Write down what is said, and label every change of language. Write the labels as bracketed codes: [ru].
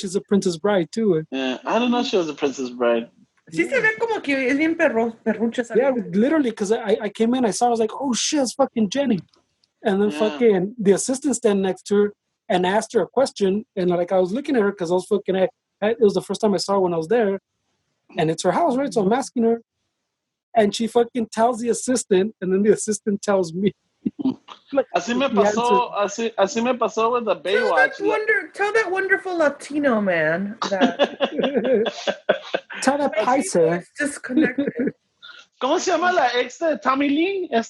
[en] She's a Princess Bride, too. Yeah, I don't know if she was a Princess Bride. [es] Sí se ve como que es bien perrucha. [en] Yeah, literally, because I came in, I saw, I was like, oh, shit, it's fucking Jenny. And then fucking the assistant standing next to her and asked her a question. And like I was looking at her because I was fucking, it was the first time I saw her when I was there. And it's her house, right? So I'm asking her. And she fucking tells the assistant, and then the assistant tells me. Like, [es] así me pasó [en] with the Baywatch. Tell that wonderful Latino man that. Tell that Paisa. Disconnected. [es] ¿Cómo se llama la ex de Tommy Lee?